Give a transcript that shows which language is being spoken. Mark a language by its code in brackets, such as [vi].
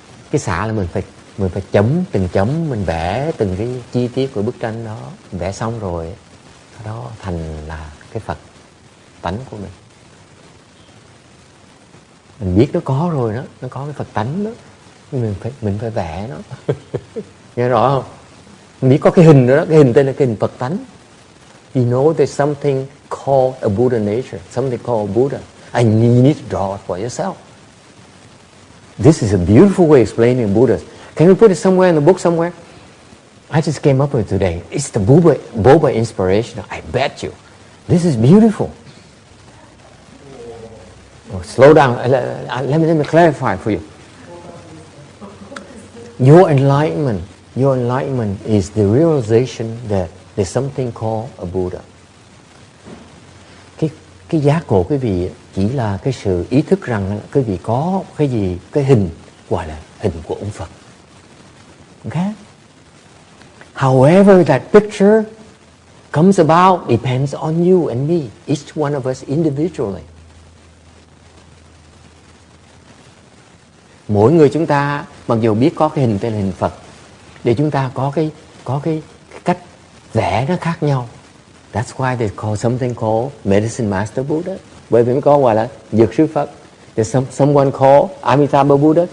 [vi] Cái xả là mình phải chấm từng chấm, mình vẽ từng cái chi tiết của bức tranh đó, mình vẽ xong rồi đó thành là cái Phật tánh của mình. Mình biết nó có rồi đó, nó có cái Phật tánh đó, nhưng mình phải vẽ nó. Nghe rõ không? Mình biết có cái hình đó, cái hình tên là cái hình Phật tánh. [en] You know there's something called a Buddha nature, something called Buddha, and you need to draw it for yourself. This is a beautiful way of explaining Buddha. Can we put it somewhere in the book somewhere? I just came up with it today. It's the Boba inspiration. I bet you. This is beautiful. Oh, slow down. Let me clarify for you. Your enlightenment is the realization that there's something called a Buddha. [vi] Cái giác ngộ quý vị chỉ là cái sự ý thức rằng quý vị có cái gì, cái hình gọi là hình của ông Phật. [en] Okay? However that picture comes about depends on you and me, each one of us individually. [vi] Mỗi người chúng ta mặc dù biết có cái hình tên là hình Phật, để chúng ta có cái cách vẽ nó khác nhau. [en] That's why they call something called Medicine Master Buddha. [vi] Bởi vì có gọi là Dược sư Phật. [en] There's someone called Amitabha Buddha.